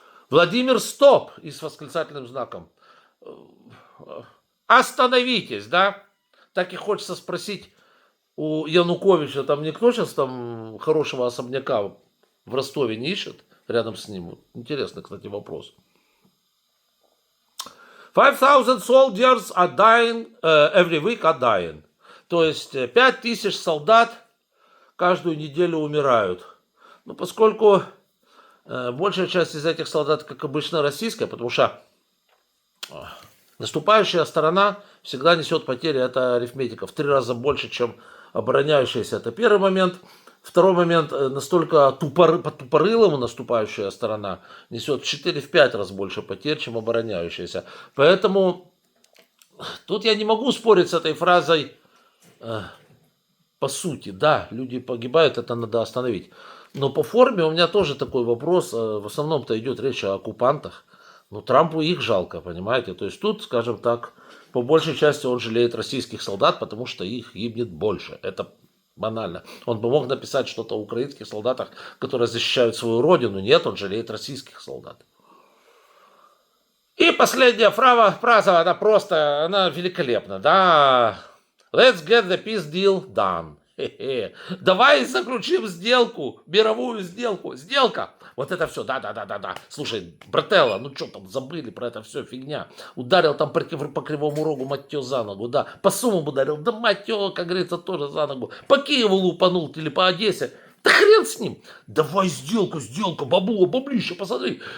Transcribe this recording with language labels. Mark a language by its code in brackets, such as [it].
[ru] Владимир, стоп! И с восклицательным знаком. Остановитесь, да? Так и хочется спросить у Януковича, там никто сейчас там хорошего особняка в Ростове не ищет рядом с ним? Интересный, кстати, вопрос. [en] 5000 soldiers are dying, every week are dying. [ru] То есть 5000 солдат каждую неделю умирают. Ну, поскольку большая часть из этих солдат, как обычно, российская, потому что наступающая сторона всегда несет потери, это арифметика, в 3 раза больше, чем обороняющаяся. Это первый момент. Второй момент, настолько по-тупорылому наступающая сторона несет в 4-5 раз больше потерь, чем обороняющаяся. Поэтому тут я не могу спорить с этой фразой по сути. Да, люди погибают, это надо остановить. Но по форме у меня тоже такой вопрос. В основном-то идет речь о оккупантах. Но Трампу их жалко, понимаете? То есть тут, скажем так, по большей части он жалеет российских солдат, потому что их гибнет больше. Это банально. Он бы мог написать что-то о украинских солдатах, которые защищают свою родину. Нет, он жалеет российских солдат. И последняя фраза, она великолепна, да. [en] Let's get the peace deal done. [ru] Давай заключим сделку, мировую сделку. Сделка. Вот это все, да. Слушай, брателло, ну что там, забыли про это все, фигня. Ударил там по Кривому Рогу, мать тебя, за ногу, да. По Сумам ударил, да мать тебя, как говорится, тоже за ногу. По Киеву лупанул или по Одессе. Да хрен с ним. Давай сделка, баблище, посмотри.